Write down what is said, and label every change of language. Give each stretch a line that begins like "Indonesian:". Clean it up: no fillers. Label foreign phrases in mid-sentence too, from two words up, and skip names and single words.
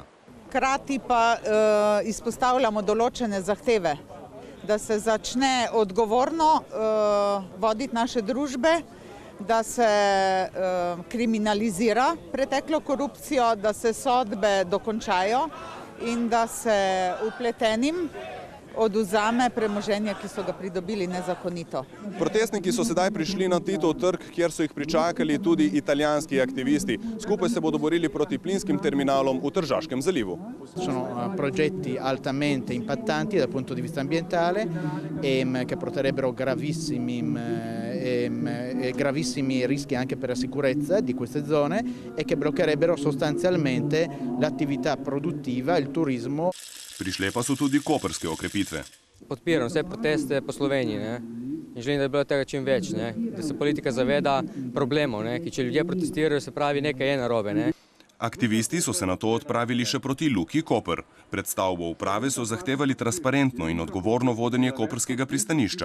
Slovenian: Hkrati pa izpostavljamo določene zahteve, da se začne odgovorno voditi naše družbe, da se kriminalizira preteklo korupcijo, da se sodbe dokončajo in da se vpletenim odvzame premoženje, ki so ga pridobili nezakonito. Protestniki so sedaj prišli na Titov trg, kjer so jih pričakali tudi italijanski aktivisti. Skupaj se bodo borili proti plinskim terminalom v Tržaškem zalivu.
Italian: Sono progetti altamente impattanti dal punto di vista ambientale che porterebbero gravissimi rischi anche per la sicurezza di queste zone e che bloccherebbero sostanzialmente l'attività produttiva, il turismo.
Slovenian: Prišle pa so tudi koprske okrepitve. Podpiram vse proteste po Sloveniji in želim, da bi bilo tega čim več, da se politika zaveda problemov, ki če ljudje protestirajo, se pravi nekaj je narobe. Aktivisti so se nato odpravili še proti Luki Koper. Pred stavbo uprave so zahtevali transparentno in odgovorno vodenje koprskega pristanišča.